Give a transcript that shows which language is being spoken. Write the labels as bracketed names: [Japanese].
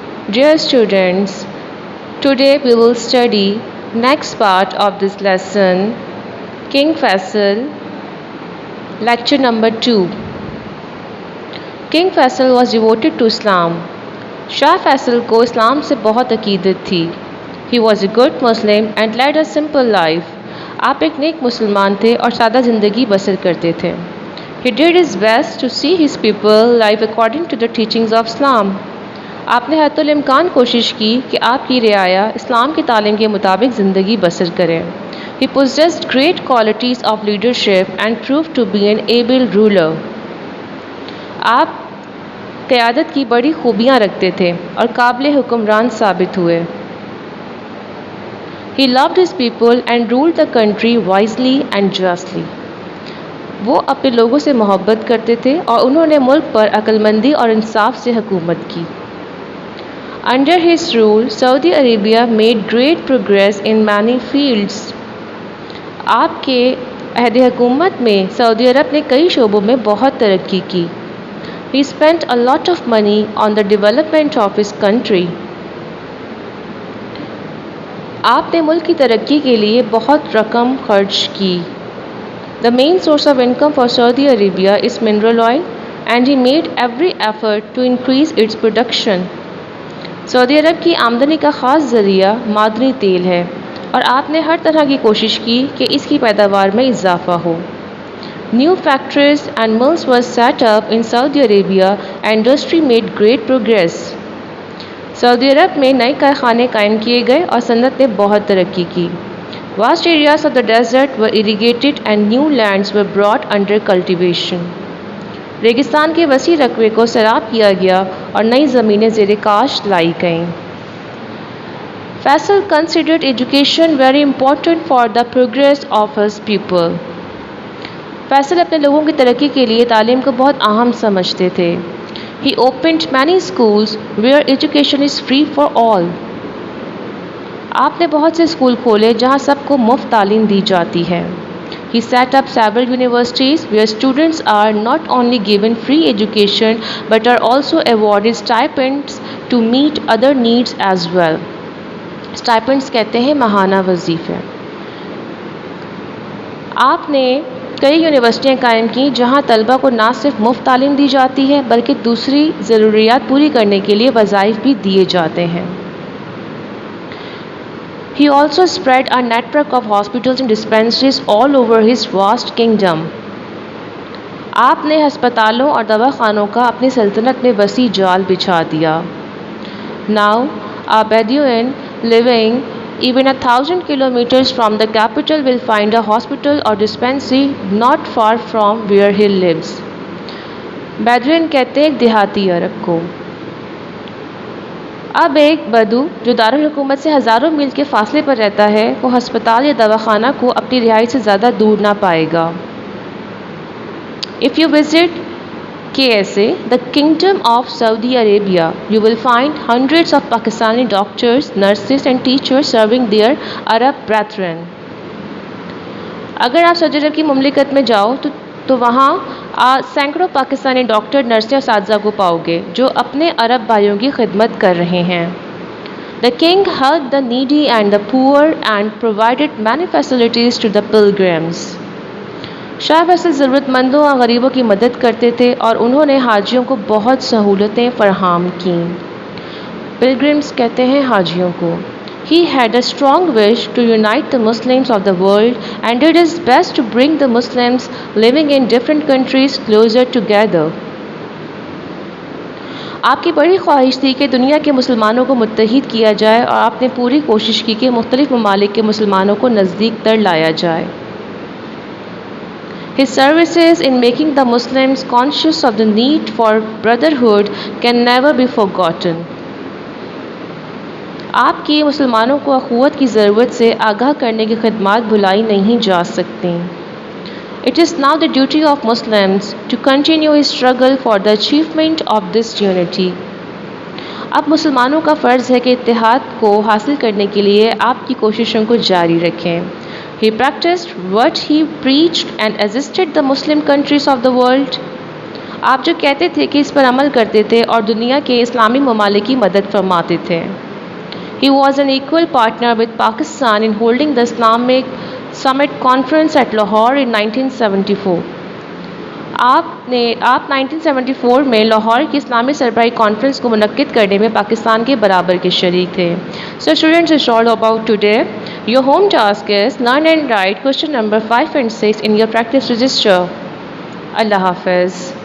[English] Dear students, today we will study next part of this lesson, King Faisal, lecture number 2. King Faisal was devoted to Islam. [Urdu] Shah Faisal کو اسلام سے بہت عقیدت تھی. [English] He was a good Muslim and led a simple life. [Urdu] آپ ایک نیک مسلمان تھے اور سادہ زندگی بسر کرتے تھے. [English] He did his best to see his people live according to the teachings of Islam. [Urdu] آپ نے حتی الامکان کوشش کی کہ آپ کی رعایا اسلام کی تعلیم کے مطابق زندگی بسر کریں. [English] He possessed great qualities of leadership and proved to be an able ruler. [Urdu] آپ قیادت کی بڑی خوبیاں رکھتے تھے اور قابل حکمران ثابت ہوئے. [English] He loved his people and ruled the country wisely and justly. [Urdu] وہ اپنے لوگوں سے محبت کرتے تھے اور انہوں نے ملک پر عقل مندی اور انصاف سے حکومت کی. [English] Under his rule, Saudi Arabia made great progress in many fields. [Urdu] آپ کے عہد حکومت میں سعودی عرب نے کئی شعبوں میں بہت ترقی کی. [English] He spent a lot of money on the development of his country. [Urdu] آپ نے ملک کی ترقی کے لیے بہت رقم خرچ کی. [English] The main source of income for Saudi Arabia is mineral oil and he made every effort to increase its production. [Urdu] سعودی عرب کی آمدنی کا خاص ذریعہ معدنی تیل ہے اور آپ نے ہر طرح کی کوشش کی کہ اس کی پیداوار میں اضافہ ہو. [English] New factories and mills were set up in Saudi Arabia and industry made great progress. [Urdu] سعودی عرب میں نئے کارخانے قائم کیے گئے اور صنعت نے بہت ترقی کی. [English] Vast areas of the desert were irrigated and new lands were brought under cultivation. [Urdu] ریگستان کے وسیع رقبے کو سیراب کیا گیا اور نئی زمینیں زیر کاشت لائی گئیں. [English] Faisal considered education very important for the progress of his people. [Urdu] Faisal اپنے لوگوں کی ترقی کے لیے تعلیم کو بہت اہم سمجھتے تھے. [English] He opened many schools where education is free for all. [Urdu] آپ نے بہت سے اسکول کھولے جہاں سب کو مفت تعلیم دی جاتی ہے. [English] He set up several universities where students are not only given free education but are also awarded stipends to meet other needs as well. [Urdu] Stipends کہتے ہیں ماہانہ وظیفے. آپ نے کئی یونیورسٹیاں قائم کیں جہاں طلبہ کو نہ صرف مفت تعلیم دی جاتی ہے بلکہ دوسری ضروریات پوری کرنے کے لیے وظائف بھی دیے جاتے ہیں. [English] He also spread a network of hospitals and dispensaries all over his vast kingdom. [Urdu] آپ نے ہسپتالوں اور دواخانوں کا اپنی سلطنت میں وسیع جال بچھا دیا. [English] Now, a Bedouin living even 1,000 kilometers from the capital will find a hospital or dispensary not far from where he lives. [Urdu] بیدوین کہتے ہیں ایک دیہاتی عرب کو. اب ایک بدو جو دارالحکومت سے ہزاروں میل کے فاصلے پر رہتا ہے وہ ہسپتال یا دواخانہ کو اپنی رہائش سے زیادہ دور نہ پائے گا. [English] If you visit KSA, the Kingdom of Saudi Arabia, you will find hundreds of Pakistani doctors, nurses and teachers serving their Arab brethren. [Urdu] اگر آپ سعودی عرب کی مملکت میں جاؤ تو وہاں سینکڑوں پاکستانی ڈاکٹر، نرسیں اور اساتذہ کو پاؤ گے جو اپنے عرب بھائیوں کی خدمت کر رہے ہیں. [English] The king helped the needy and the poor and provided many facilities to the pilgrims. [Urdu] شاہ فیصل ضرورت مندوں اور غریبوں کی مدد کرتے تھے اور انہوں نے حاجیوں کو بہت سہولتیں فراہم کیں. پلگرمز کہتے ہیں حاجیوں کو. [English] He had a strong wish to unite the Muslims of the world and did his best to bring the Muslims living in different countries closer together. [Urdu] آپ کی بڑی خواہش تھی کہ دنیا کے مسلمانوں کو متحد کیا جائے اور آپ نے پوری کوشش کی کہ مختلف ممالک کے مسلمانوں کو نزدیک تر لایا جائے. [English] His services in making the Muslims conscious of the need for brotherhood can never be forgotten. [Urdu] آپ کی مسلمانوں کو اخوت کی ضرورت سے آگاہ کرنے کی خدمات بھلائی نہیں جا سکتیں. [English] It is now the duty of Muslims to continue his struggle for the achievement of this unity. [Urdu] اب مسلمانوں کا فرض ہے کہ اتحاد کو حاصل کرنے کے لیے آپ کی کوششوں کو جاری رکھیں. [English] He practiced what he preached and assisted the Muslim countries of the world. [Urdu] آپ جو کہتے تھے کہ اس پر عمل کرتے تھے اور دنیا کے اسلامی ممالک کی مدد فرماتے تھے. [English] He was an equal partner with Pakistan in holding the Islamic Summit Conference at Lahore in 1974. [Urdu] آپ 1974 میں لاہور کی اسلامی سربراہی کانفرنس کو منعقد کرنے میں پاکستان کے برابر کے شریک تھے. [English] So students, it's all about today. Your home task is learn and write question number 5 and 6 in your practice register. [Urdu] اللہ حافظ.